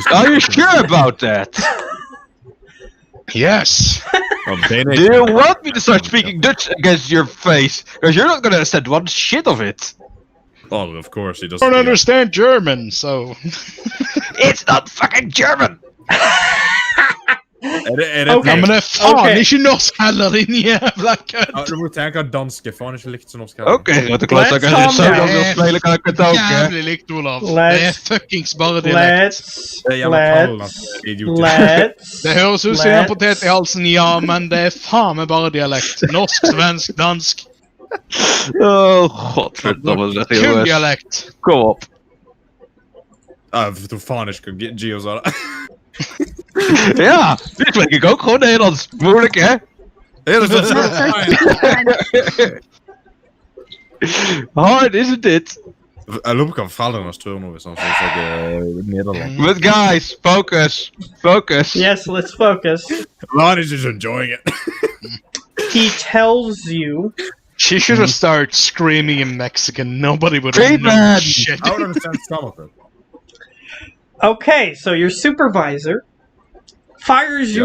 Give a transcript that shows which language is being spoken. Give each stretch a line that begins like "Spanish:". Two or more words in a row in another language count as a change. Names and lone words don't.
English: Are you sure about that? Yes. Oh, Danish. Do you want me to start speaking Dutch against your face? Because you're not gonna understand one shit of it. Oh, of course he I doesn't. don't understand German, so... It's not fucking German. Okay.
Norwegian: Ja, men fan, Okay. ikke norsk heller, din jævla kødd! Ja, du må tenke danske. Faen ikke likt som norsk.
Dutch: Oké, wat ik laat
English: Let's
Dutch: zeggen,
English: calm
Dutch: als je
English: down.
Dutch: zo wil spelen, kan ik het ook, hè?
Norwegian: Jævlig likt, Olav.
English: Let's-
Norwegian: Det er fuckings bare dialekt.
English: Let's
Norwegian: Det er jævla kallen,
English: let's
Norwegian: altså. Idiotisk.
English: let's
Norwegian: Det høres ut som en
English: let's-
Norwegian: potet i halsen, ja, men det er faen meg bare dialekt. Norsk, svensk, dansk.
Dutch: Oh, godverdomme, zeg
Norwegian: Kun
Dutch: jongens.
Norwegian: dialekt.
Dutch: Kom op.
Norwegian: Ah, ik tror fan ikke hva Gio sa det.
Dutch: Ja, nu spreek ik ook gewoon Nederlands. Moeilijk, hè? Ja, dat is fijn.
English: Hard, isn't it?
Norwegian: Jeg lurer på hva foreldrene hans tror nå, hvis han får seg Nederland.
English: But guys, focus. Focus. Yes, let's focus. Ron is just enjoying it. He tells you She should have started screaming in Mexican. Nobody would have Great known man. shit. I would understand some of it. okay, so your supervisor fires you